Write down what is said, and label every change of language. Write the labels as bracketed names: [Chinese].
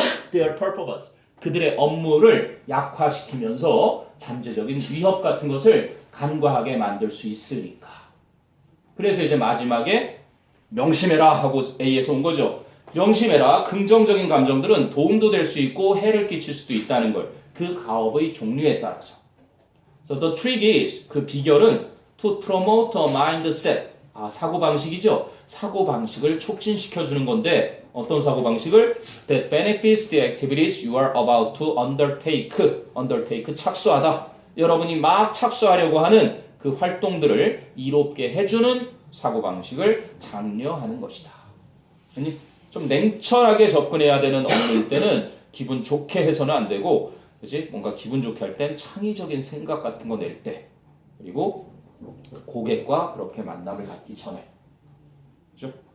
[English] their purpose, [Korean] 그들의 업무를 약화시키면서 잠재적인 위협 같은 것을 간과하게 만들 수 있으니까. 그래서 이제 마지막에 명심해라 하고 A에서 온 거죠. 명심해라. 긍정적인 감정들은 도움도 될 수 있고 해를 끼칠 수도 있다는 걸. 그 가업의 종류에 따라서. [English] So the trick is, [Korean] 그 비결은 [English] to promote a mindset. [Korean] 사고방식이죠. 사고방식을 촉진시켜주는 건데 어떤 사고방식을? [English] That benefits the activities you are about to undertake. [Korean] undertake, 착수하다. 여러분이 막 착수하려고 하는 그 활동들을 이롭게 해주는 사고방식을 장려하는 것이다. 아니, 좀 냉철하게 접근해야 되는 업무일 때는 기분 좋게 해서는 안 되고, 그치? 뭔가 기분 좋게 할 땐 창의적인 생각 같은 거 낼 때, 그리고 고객과 그렇게 만남을 갖기 전에, 그죠?